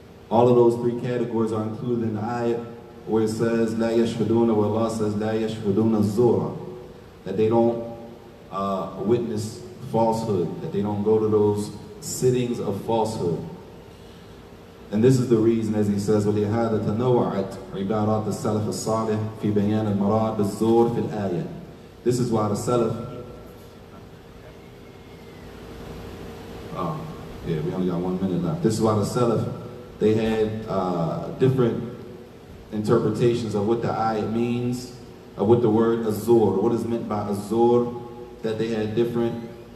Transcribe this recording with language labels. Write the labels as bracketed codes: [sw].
[en] All of those three categories are included in the ayah where it says, La yashhaduna, where Allah says, La yashhaduna zura, that they don't witness falsehood, that they don't go to those sittings of falsehood. And this is the reason, as he says, [ar] وَلِهَذَا تَنَوَّعَتْ عِبَارَاتِ السَّلَفِ الصَّالِحِ فِي بَيَانِ الْمَرَادِ بِالزُّورِ فِي الْآيَةِ. [en] This is why the Salaf, we only got 1 minute left. This is why the Salaf, they had different interpretations of what the ayat means, of what the word azur, what is meant by azur, that they had different